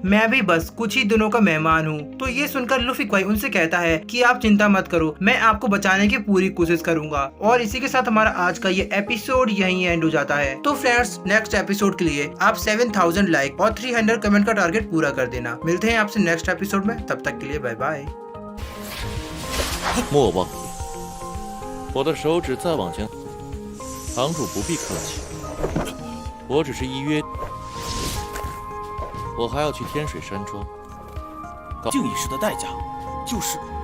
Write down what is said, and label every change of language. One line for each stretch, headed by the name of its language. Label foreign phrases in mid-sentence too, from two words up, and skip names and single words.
Hindi: मैं भी बस कुछ ही दिनों का मेहमान हूँ। तो ये सुनकर लूफी क्वाई उनसे कहता है कि आप चिंता मत करो, मैं आपको बचाने की पूरी कोशिश करूंगा। और इसी के साथ हमारा आज का ये एपिसोड यहीं एंड हो जाता है। तो फ्रेंड्स
English: next episode
Hindi: के लिए आप 7000 लाइक और 300 कमेंट का टारगेट पूरा कर देना। मिलते हैं आपसे
English: next episode
Hindi: में, तब तक के लिए
English: bye bye.
Chinese: 莫忘也，我的手指再往前，堂主不必客气，我只是依约，我还要去天水山庄。敬一时的代价，就是